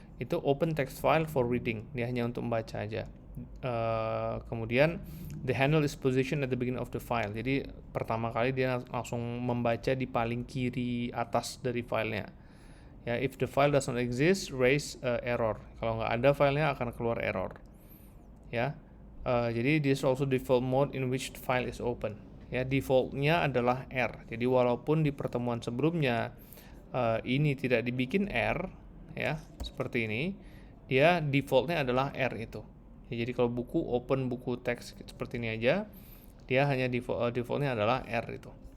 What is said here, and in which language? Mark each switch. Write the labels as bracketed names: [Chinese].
[Indonesian] Itu [English] open text file for reading. [Indonesian] Dia hanya untuk membaca aja. Kemudian [English] the handle is positioned at the beginning of the file. [Indonesian] Jadi pertama kali dia langsung membaca di paling kiri atas dari filenya. [English] Ya, if the file does not exist, raise error. [Indonesian] Kalau nggak ada filenya akan keluar error. Ya. Jadi [English] this also default mode in which the file is open. [Indonesian] Ya, defaultnya adalah R. Jadi walaupun di pertemuan sebelumnya ini tidak dibikin R, ya seperti ini, dia defaultnya adalah R itu. Ya, jadi kalau buku open buku teks seperti ini aja, dia hanya defaultnya adalah R itu.